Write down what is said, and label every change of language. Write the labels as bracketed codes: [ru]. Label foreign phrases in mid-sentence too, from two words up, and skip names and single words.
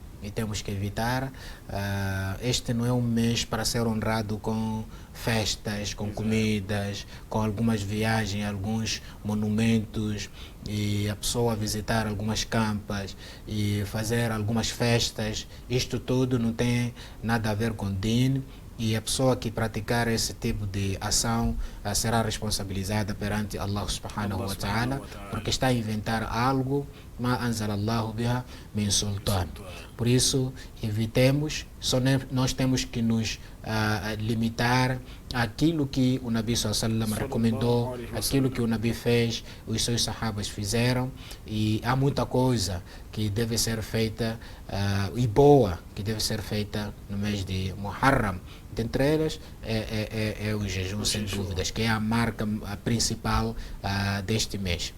[pt] Este não é um mês para ser honrado com festas, com comidas, com algumas viagens, alguns monumentos, e a pessoa visitar algumas campas e fazer algumas festas. Isto tudo não tem nada a ver com din, e a pessoa que praticar esse tipo de ação será responsabilizada perante [ar] الله سبحانه وتعالى, [pt] porque está a inventar algo [ar] ما أنزل الله بها من سلطان. [pt] Por isso, evitemos, só nós temos que nos limitar àquilo que o Nabi [ar] صلى الله عليه وسلم [pt] recomendou, aquilo que o Nabi fez, os seus sahabas fizeram, e há muita coisa que deve ser feita e boa que deve ser feita no mês de Muharram. Dentre elas é o jejum, sem dúvidas, que é a marca principal deste mês.